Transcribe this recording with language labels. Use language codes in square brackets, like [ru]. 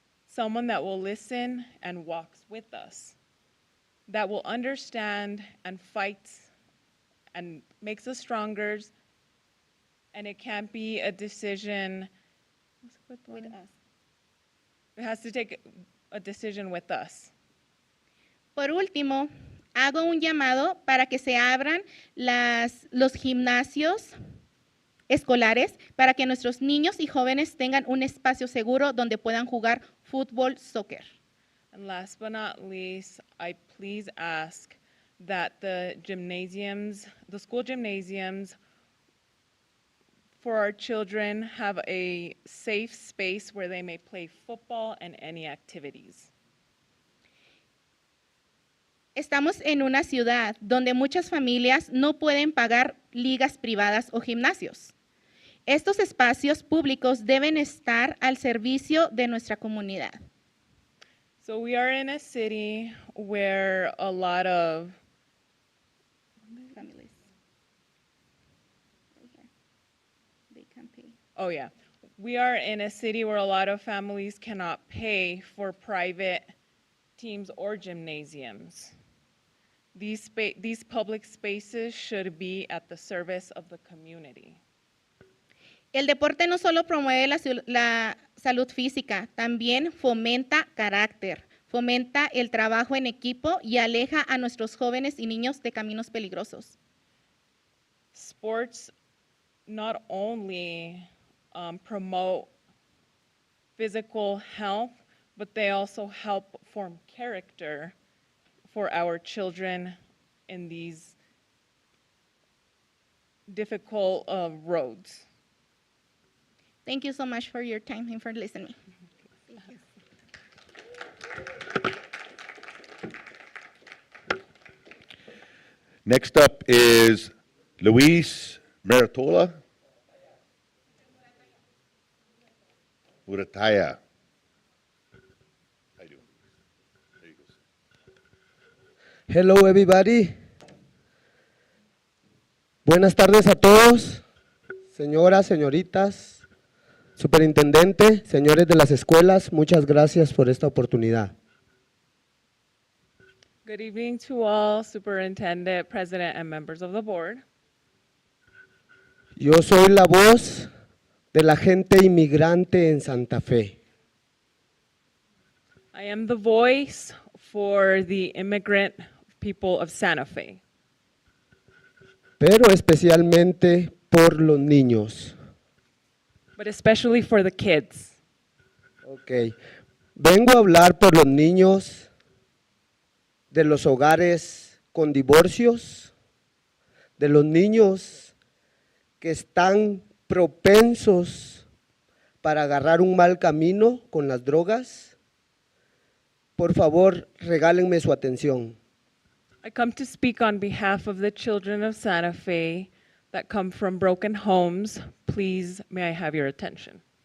[en] Someone that will listen and walks with us, that will understand and fights and makes us stronger. And it can't be a decision With us. It has to take a decision with us. [es] Por último, hago un llamado para que se abran los gimnasios escolares para que nuestros niños y jóvenes tengan un espacio seguro donde puedan jugar fútbol, soccer. [en] And last but not least, I please ask that the school gymnasiums for our children have a safe space where they may play football and any activities. [es] Estamos en una ciudad donde muchas familias no pueden pagar ligas privadas o gimnasios. Estos espacios públicos deben estar al servicio de nuestra comunidad. [en] So we are in a city where a lot of families. They can pay. Oh yeah. We are in a city where a lot of families cannot pay for private teams or gymnasiums. These public spaces should be at the service of the community. [es] El deporte no solo promueve la salud física, también fomenta carácter, fomenta el trabajo en equipo y aleja a nuestros jóvenes y niños de caminos peligrosos. [en] Sports not only promote physical health, but they also help form character for our children in these difficult roads. Thank you so much for your time and for listening. Thank you. Next up is Luis Maratola. Murataya. Hello, everybody. [es] Buenas tardes a todos, señoras, señoritas, superintendente, señores de las escuelas, muchas gracias por esta oportunidad. [en] Good evening to all, Superintendent, President, and members of the board. [es] Yo soy la voz de la gente inmigrante en Santa Fe. [en] I am the voice for the immigrant people of Santa Fe, [es] Pero especialmente por los niños. [en] but especially for the kids. Ok. [es] Vengo a hablar por los niños de los hogares con divorcios, de los niños que están propensos para agarrar un mal camino con las drogas. Por favor, regálenme su atención. [en] I come to speak on behalf of the children of Santa Fe that come from broken homes. Please, may I have your attention?